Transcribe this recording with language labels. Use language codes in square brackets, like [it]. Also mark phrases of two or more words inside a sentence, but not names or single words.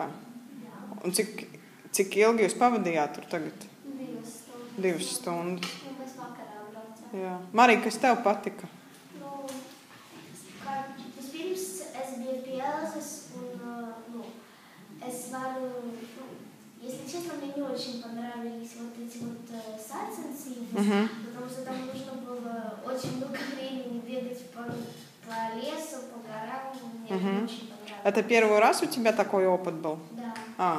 [lv] Jā. Un cik ilgi jūs pavadījāt tur tagad? 2 stundas. 2 stundas. Un mēs vakarā braucām. Jā. Marija, kas tev patika? Vispirms es biju pie Elzas un es varu, [ru] если честно, мне не очень понравились вот эти вот саценсибы, потому что там нужно было очень много времени бегать по лесу, по горам, мне это не очень понравилось. Это первый раз у тебя такой опыт был? Да.